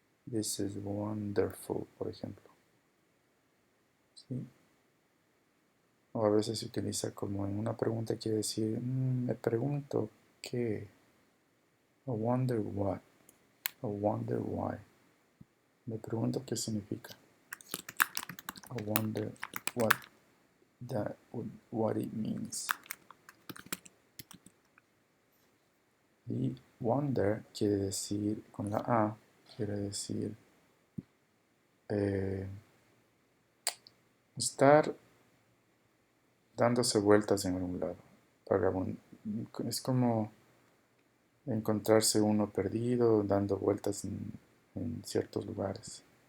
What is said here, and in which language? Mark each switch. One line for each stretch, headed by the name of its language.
English: This is wonderful,
Spanish: por ejemplo. ¿Sí? O a veces se utiliza como en una pregunta, quiere decir, me pregunto qué,
English: I wonder what, I wonder why.
Spanish: Me pregunto qué significa.
English: I wonder what what it means.
Spanish: Y wonder quiere decir, con la A, quiere decir eh, estar dándose vueltas en algún lado. Es como encontrarse uno perdido, dando vueltas en ciertos lugares.